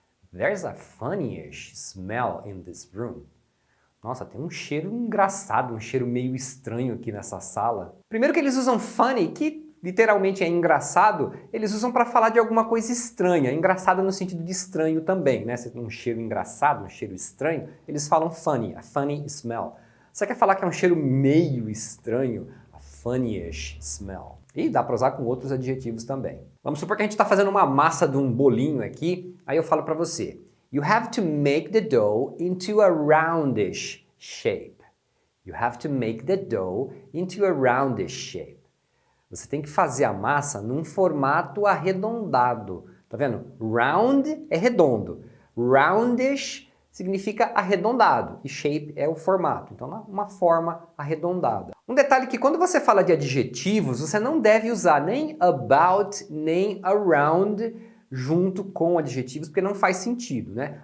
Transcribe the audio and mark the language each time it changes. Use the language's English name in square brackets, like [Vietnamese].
[English] There's a funnyish smell in this room. [Portuguese] Nossa, tem um cheiro engraçado, um cheiro meio estranho aqui nessa sala. Primeiro que eles usam funny, que literalmente é engraçado, eles usam para falar de alguma coisa estranha. Engraçado no sentido de estranho também, né? Se tem um cheiro engraçado, um cheiro estranho, eles falam funny, [English] a funny smell. [Portuguese] Você quer falar que é um cheiro meio estranho? [English] A funnyish smell. [Portuguese] E dá para usar com outros adjetivos também. Vamos supor que a gente está fazendo uma massa de um bolinho aqui, aí eu falo para você, [English] you have to make the dough into a roundish shape. You have to make the dough into a roundish shape. [Portuguese] Você tem que fazer a massa num formato arredondado. Tá vendo? Round é redondo. Roundish significa arredondado. E shape é o formato. Então, uma forma arredondada. Um detalhe que quando você fala de adjetivos, você não deve usar nem about, nem around junto com adjetivos, porque não faz sentido, né?